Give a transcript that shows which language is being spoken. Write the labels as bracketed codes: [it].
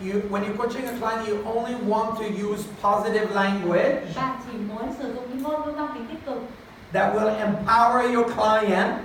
[en] when you're coaching a client, you only want to use positive language [vi] bạn chỉ muốn sử dụng những ngôn ngữ mang tính tích cực [en] that will empower your client,